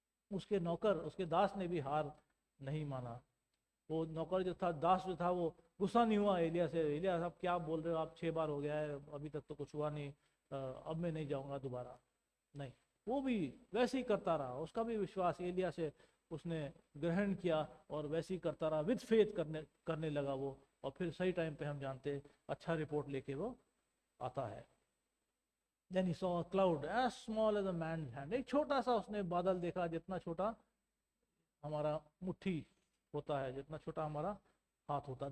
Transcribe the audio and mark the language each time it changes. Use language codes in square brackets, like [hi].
[hi] उसके नौकर, उसके दास ने भी हार नहीं माना। वो नौकर जो था, दास जो था, वो गुस्सा नहीं हुआ एलिया से, एलिया साहब क्या बोल रहे हो आप, 6 बार हो गया है अभी तक तो कुछ हुआ नहीं, अब मैं नहीं जाऊंगा दोबारा। नहीं, वो भी वैसे ही करता रहा, उसका भी विश्वास एलिया से उसने ग्रहण किया और वैसे ही करता रहा, [en] with faith [hi] करने लगा वो। और फिर सही टाइम पे हम जानते अच्छा रिपोर्ट लेके वो आता है। [en] Then he saw a cloud as small as a man's hand. [hi] एक छोटा सा उसने बादल देखा, जितना छोटा हमारा मुट्ठी होता है, जितना छोटा हमारा हाथ होता है।